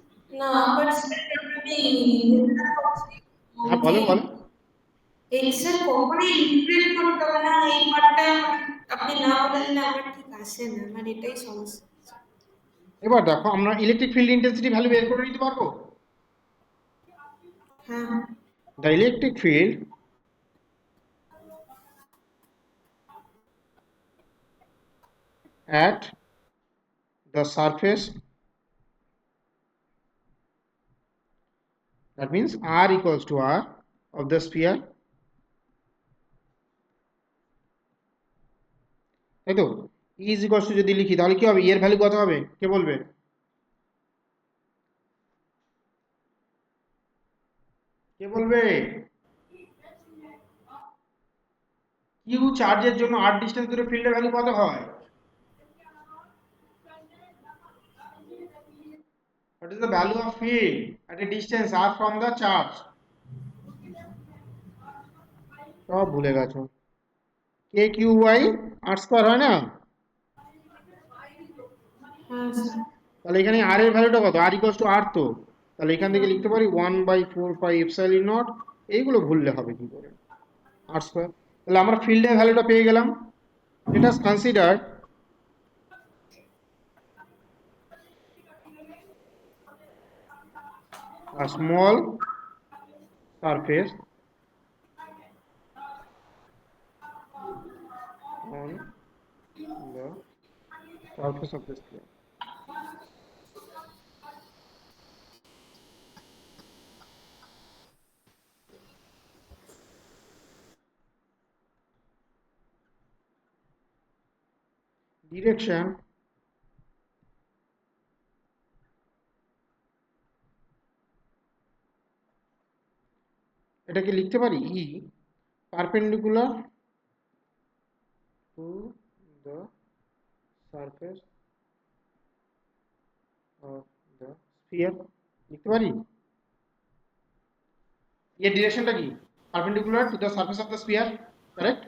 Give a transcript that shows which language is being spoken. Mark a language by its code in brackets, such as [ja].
[bn] না বাট আপনি যেটা করছি হ্যাঁ, যে বলো বলো। এক্স এর কখনোই ইন্টিগ্রেট করতে হবে না, এই পার্টটা আপনি না বলে দিলে আমার ঠিক আসে না, আমার এটাই সমস্যা। এবার দেখো, আমরা ইলেকট্রিক ফিল্ড ইন্টেন্সিটি ভ্যালু বের করে নিতে পারবো। হ্যাঁ [en] the electric field at the surface, that means r equals to r of the sphere, [bn] তাই তো? [en] E is equals to [bn] যদি লিখি, তাহলে কি হবে? এর ভ্যালু কত হবে? কে বলবে? কে বলবে? কিউ চার্জের জন্য r ডিস্টেন্স দূরে ফিল্ডের ভ্যালু কত হয়? [en] What is the value of field at a distance r from the charge? [bn] সব ভুলে গেছো। কে কিউ বাই আর স্কয়ার হয় না? হ্যাঁ স্যার তাহলে এখানে r এর ভ্যালুটা কত? r ইকুয়ালস টু r তো। তাহলে এখান থেকে লিখতে পারি 1/4 পাই এপসাইলন নট। এইগুলো ভুললে হবে কি করে? r square. তাহলে আমরা ফিল্ডের ভ্যালুটা পেয়ে গেলাম। [en] Let us consider a small surface on the surface of the sphere. Direction [bn] এটাকে লিখতে পারি [en] E perpendicular to the surface of the sphere, [bn] লিখতে পারি। এর ডিরেকশনটা কি? [en] Perpendicular to the surface of the sphere, correct?